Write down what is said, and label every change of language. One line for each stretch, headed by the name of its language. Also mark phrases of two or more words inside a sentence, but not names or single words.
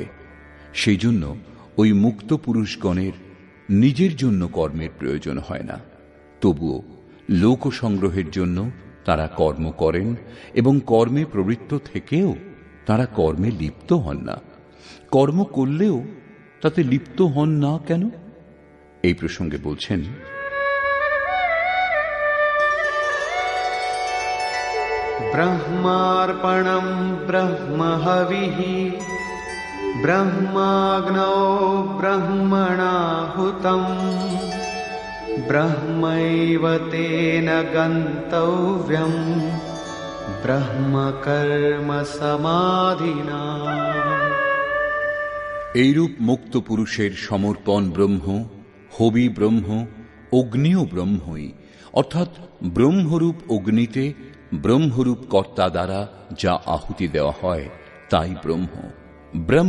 Bangla: সেই জন্য ওই মুক্ত পুরুষগণের নিজের জন্য কর্মের প্রয়োজন হয় না, তবুও লোক সংগ্রহের জন্য তারা কর্ম করেন এবং কর্মে প্রবৃত্ত থেকেও তারা কর্মে লিপ্ত হন না। কর্ম করলেও তাতে লিপ্ত হন না কেন? এই প্রসঙ্গে বলছেন,
Sanskrit: ब्रह्मार्पणं ब्रह्महविः ब्रह्माग्नौ ब्रह्मणाहुतम् ब्रह्मैव तेन गन्तव्यम् ब्रह्मकर्म समाधिना।
Bangla: এইরূপ মুক্ত পুরুষের সমর্পণ ব্রহ্ম, হবি ব্রহ্ম, অগ্নিও ব্রহ্মই, অর্থাৎ ব্রহ্মরূপ অগ্নিতে ব্রহ্মরূপ কর্তা দ্বারা যা আহুতি দেওয়া হয় তাই ব্রহ্ম।